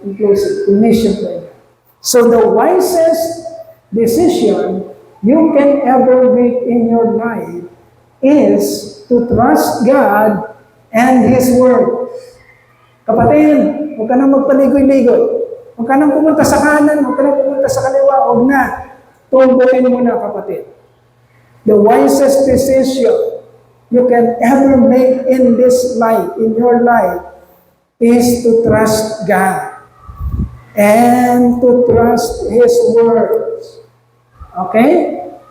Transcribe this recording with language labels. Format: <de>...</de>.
<en>In closing, in mission prayer. So the wisest decision you can ever make in your life is to trust God and His Word.</en> <tl>Kapatid, huwag ka nang magpaligoy-ligoy. Huwag ka nang pumunta sa kanan, huwag ka nang pumunta sa kaliwa, huwag na. Tumbukin mo na, kapatid.</tl> <en>The wisest decision you can ever make in this life, in your life, is to trust God and to trust His words. Okay?</en>